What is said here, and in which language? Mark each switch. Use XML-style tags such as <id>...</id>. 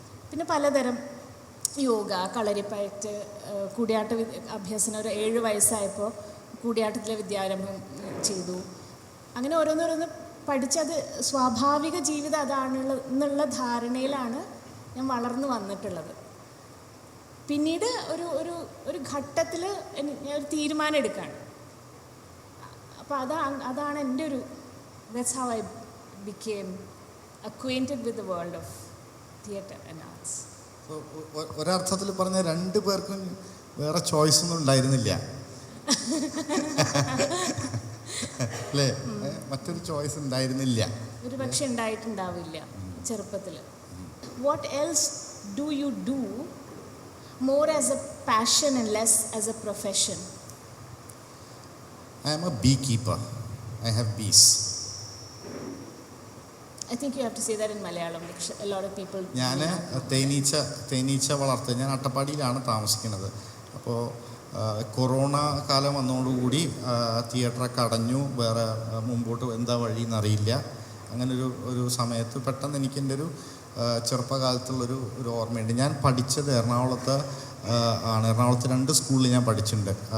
<ml>പിന്നെ പലതരം യോഗ, കളരിപ്പയറ്റ്, കൂടിയാട്ട അഭ്യസനം ഒരു 7 വയസ്സായപ്പോൾ കൂടിയാട്ടത്തിലെ വിദ്യാരംഭം ചെയ്തു. അങ്ങനെ ഓരോന്നോരോന്ന് പഠിച്ചത് സ്വാഭാവിക ജീവിതം എന്നുള്ള ധാരണയിലാണ് ഞാൻ വളർന്നു വന്നിട്ടുള്ളത്. പിന്നീട് ഒരു ഘട്ടത്തിൽ ഞാൻ ഒരു തീരുമാനം എടുക്കുകയാണ്. അപ്പോൾ അതാണ് എൻ്റെ</ml> <en>that's how I became acquainted with the world of theatre and arts.</en> <ml>So, ഒരർത്ഥത്തിൽ പറഞ്ഞ 2 പേർക്കും വേറെ ചോയ്സ് ഒന്നും ഉണ്ടായിരുന്നില്ല അല്ലേ? മറ്റൊരു ചോയ്സ് ഉണ്ടായിരുന്നില്ല. ഒരു പക്ഷെ ഉണ്ടായിട്ടുണ്ടാവില്ല ചെറുപ്പത്തിൽ.</ml> <en>What else do you do more as a passion and less as a profession? I am a beekeeper. I have bees. I think you have to say that in Malayalam because a lot of people.</en> <ml>ഞാൻ തേനീച്ച വളർത്തുക. ഞാൻ അട്ടപ്പാടിയിലാണ് താമസിക്കുന്നത്. അപ്പോൾ corona കാലം വന്നതോടുകൂടി തിയേറ്ററൊക്കെ അടഞ്ഞു. വേറെ മുമ്പോട്ട് എന്താ വഴിയെന്നറിയില്ല. അങ്ങനെ ഒരു സമയത്ത് പെട്ടെന്ന് എനിക്ക് എൻ്റെ ഒരു ചെറുപ്പകാലത്തുള്ളൊരു ഓർമ്മയുണ്ട്. ഞാൻ പഠിച്ചത് എറണാകുളത്ത് ആണ്. എറണാകുളത്ത് 2 സ്കൂളിൽ ഞാൻ പഠിച്ചിട്ടുണ്ട്.</ml>